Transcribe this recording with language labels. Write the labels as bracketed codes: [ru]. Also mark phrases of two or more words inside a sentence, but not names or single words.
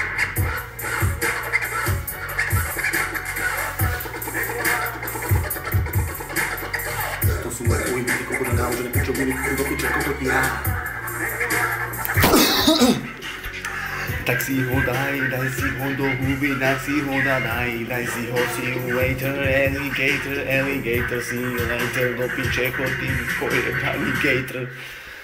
[sk] To sú moje pojmy, ty kokot, na náložené pičoviny, do piče, kokot, ja. Tak si ho daj si ho do huby, tak si ho daj si ho [en] simulator, alligator, see you later, [sk] do piče, chodí, pojebaný gator.